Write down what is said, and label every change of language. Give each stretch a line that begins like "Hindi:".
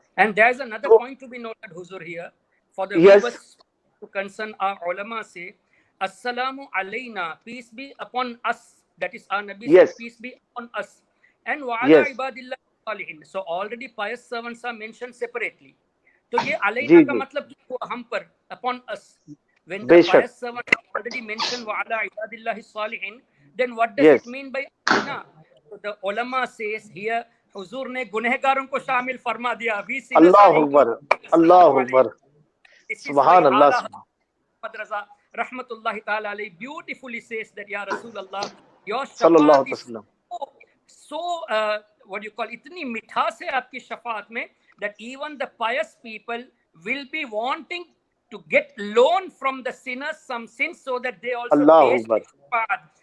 English: And there's another point to be noted, Huzur, here. For the viewers to concern our ulama say, Assalamu alayna, peace be upon us. That is our Nabi, peace be upon us. And wa ala ibadillah. So already pious servants are mentioned separately.
Hindi: So ये alayna का मतलब क्या हम पर,
English: upon us. When the pious servants are already mentioned wa ala ibadillahi salihin, then what does it mean by alayna? So the ulama says here,
Hindi: Huzur ने गुनहगारों को शामिल फरमा दिया.
English: We see
Arabic: Allahu Akbar, Allahu Akbar. Subhanallah.
English: Madrasa rahmatullahi ta'ala alayhi beautifully says that Ya Rasulullah, your shafaat is so what you call
Hindi: itni mithas hai aapki shafaat mein
English: that even the pious people will be wanting to get loan from the sinners some sins so that they also taste shafaat.